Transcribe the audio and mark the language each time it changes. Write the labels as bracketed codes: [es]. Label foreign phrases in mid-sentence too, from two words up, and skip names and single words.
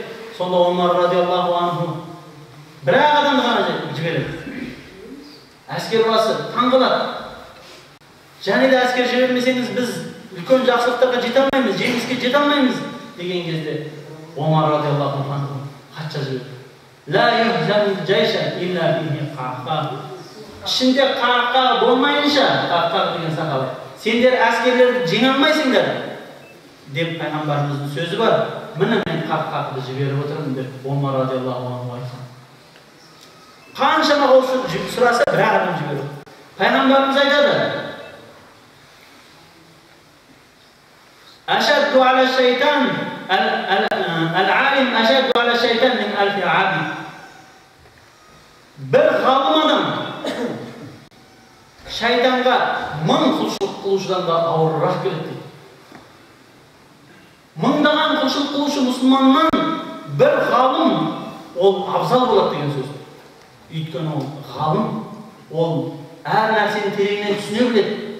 [kk] Сонда Омар [ar] رضي الله عنه [kk] бір-ақ адамды ғана жібереді. Әскер басы таң қалады. Және де әскер жібермесеңіз біз үлкен жақсылықтарға жете алмаймыз, жеңіске жете алмаймыз деген кезде Омар [ar] رضي الله عنه [kk] хат жазып [ar] لا يهزم جيشا إلا به قعقاع. [kk] Ішінде қаққа болмайынша, қаққа деген сақалы, сендер әскерлерді жеңе алмайсыңдар деп пайғамбарымыздың сөзі бар. Міне мен қаққақты жіберіп отырмын деп Омар [ar] رضي الله عنه [kk] айтқан. Қаншама қол сұраса бір-ақ адам жібереді. Пайғамбарымыз айтады: [ar] أشد على الشيطان العالم أشد على الشيطان من 1000 عابد. [kk] Bir ғалым адам шайтанға 1000 құлшылық қылушыдан да ауырырақ келеді дейді. Мыңдаған құлшылық қылушы мұсылманнан бір ғалым ол абзал болады деген сөз. Өйткені ол ғалым, ол әр нәрсені тереңнен түсіне біледі.